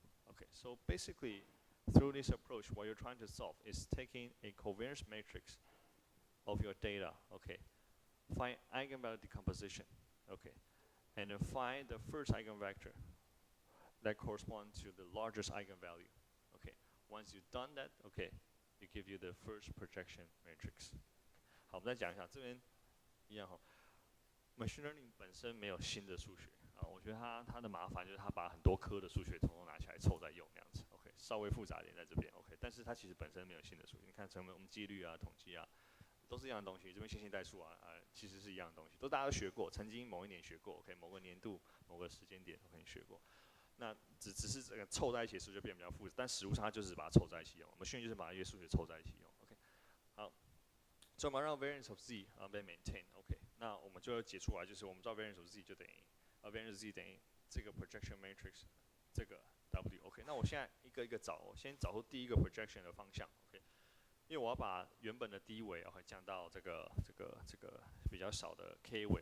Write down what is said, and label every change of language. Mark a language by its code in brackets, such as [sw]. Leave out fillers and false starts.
[en] Okay, so basically, through this approach, what you're trying to solve is taking a covariance matrix of your data, okay, find eigenvalue decomposition, okay, and then find the first eigenvector that corresponds to the largest eigenvalue. Okay, once you've done that, okay, it gives you the first projection matrix. [zh] 好，我们再讲一下，这边一样哈。Machine learning 本身没有新的数学啊，我觉得它的麻烦就是它把很多科的数学统统拿起来凑在用那样子。 OK， 稍微复杂一点在这边。OK， 但是它其实本身没有新的数学。你看，我们几率啊、统计啊，都是一样的东西。这边线性代数啊，其实是一样的东西，都大家都学过，曾经某一年学过。 OK， 某个年度、某个时间点都可能学过。那只是这个凑在一起的数学变比较复杂，但实物上它就是把它凑在一起用。我们训练就是把这些数学凑在一起用。 OK， 好，所以我们让 variance of z 被 maintain。 OK， 那我们就要解出来，就是我们知道 variance of z 就等于variance of z 等于这个 projection matrix 这个 w。OK， 那我现在一个一个找，我先找出第一个 projection 的方向。 OK， 因为我要把原本的第一维降到这个比较少的 k 维。